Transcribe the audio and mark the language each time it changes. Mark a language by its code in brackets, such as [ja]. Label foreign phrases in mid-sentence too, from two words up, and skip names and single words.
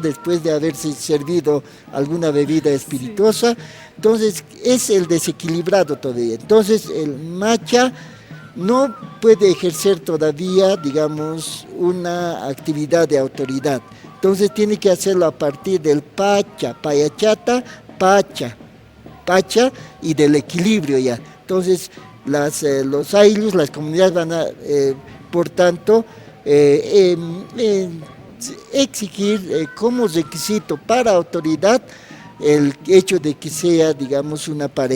[es] Después de haberse servido alguna bebida espirituosa, entonces es el desequilibrado todavía. Entonces el macha no puede ejercer todavía, digamos, una actividad de autoridad. Entonces tiene que hacerlo a partir del pacha, payachata, pacha, pacha y del equilibrio ya. Entonces los aylus, las comunidades van a, por tanto, exigir como requisito para autoridad el hecho de que sea, digamos, una pareja.